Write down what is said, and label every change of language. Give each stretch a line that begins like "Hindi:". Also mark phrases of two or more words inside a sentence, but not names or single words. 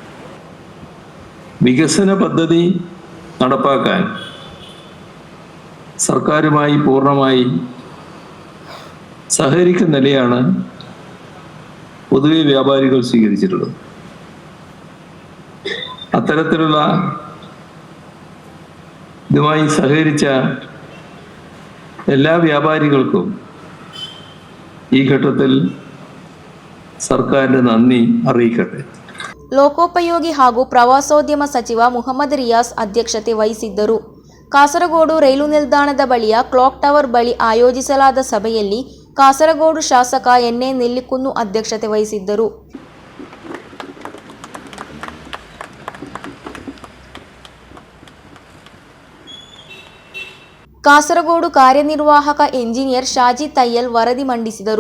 Malayalam: വികസന പദ്ധതി നടപ്പാക്കാൻ സർക്കാരുമായി പൂർണ്ണമായി സഹകരിക്കുന്ന നിലയാണ് പൊതുവെ വ്യാപാരികൾ സ്വീകരിച്ചിട്ടുള്ളത്. അത്തരത്തിലുള്ള ഇതുമായി സഹകരിച്ച എല്ലാ വ്യാപാരികൾക്കും ഈ ഘട്ടത്തിൽ സർക്കാരിന്റെ നന്ദി അറിയിക്കട്ടെ.
Kannada: ಲೋಕೋಪಯೋಗಿ ಹಾಗೂ ಪ್ರವಾಸೋದ್ಯಮ ಸಚಿವ ಮುಹಮ್ಮದ್ ರಿಯಾಸ್ ಅಧ್ಯಕ್ಷತೆ ವಹಿಸಿದ್ದರು. ಕಾಸರಗೋಡು ರೈಲು ನಿಲ್ದಾಣದ ಬಳಿಯ ಕ್ಲಾಕ್ ಟವರ್ ಬಳಿ ಆಯೋಜಿಸಲಾದ ಸಭೆಯಲ್ಲಿ ಕಾಸರಗೋಡು ಶಾಸಕ ಎನ್.ಎ. ನೆಲ್ಲಿಕುನ್ನು ಅಧ್ಯಕ್ಷತೆ ವಹಿಸಿದ್ದರು. ಕಾಸರಗೋಡು ಕಾರ್ಯನಿರ್ವಾಹಕ ಎಂಜಿನಿಯರ್ ಶಾಜಿ ತಯ್ಯಲ್ ವರದಿ ಮಂಡಿಸಿದರು.